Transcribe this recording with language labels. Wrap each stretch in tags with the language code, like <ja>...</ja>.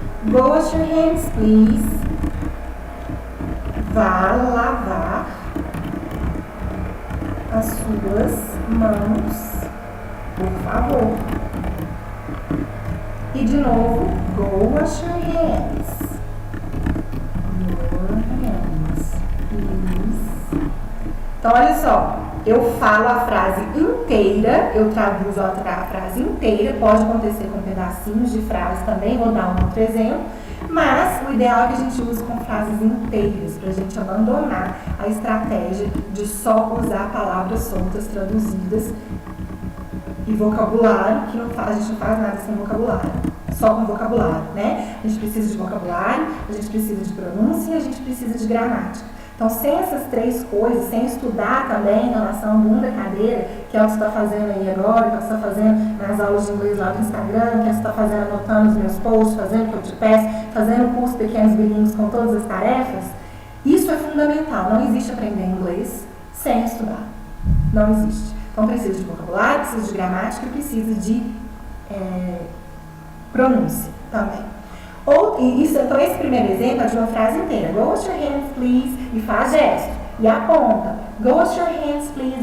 <en>Go wash your hands, please.</en> <pt>Vá lavar as suas mãos, por favor. E de novo,</pt> <en>go wash your hands. Your hands, please.</en> <pt>Então, olha só, eu falo a frase inteira, eu traduzo a frase inteira, pode acontecer com pedacinhos de frase também, vou dar um outro exemplo. Mas o ideal é que a gente use com frases inteiras, para a gente abandonar a estratégia de só usar palavras soltas, traduzidas e vocabulário, que a gente não faz nada sem vocabulário, só com vocabulário, né? A gente precisa de vocabulário, a gente precisa de pronúncia e a gente precisa de gramática. Então, sem essas três coisas, sem estudar também em relação ao mundo da cadeira, que é o que você está fazendo aí agora, que é o que você está fazendo nas aulas de inglês lá do Instagram, que é o que você está fazendo anotando os meus posts, fazendo o que eu te peço, fazendo o curso Pequenos Bilíngues com todas as tarefas, isso é fundamental. Não existe aprender inglês sem estudar. Não existe. Então, precisa de vocabulário, precisa de gramática, precisa de pronúncia também. Então, esse primeiro exemplo é de uma frase inteira.</pt> <en>Go wash your hands, please.</en> <pt>E faz gesto. E aponta.</pt> <en>Go wash your hands, please.</en>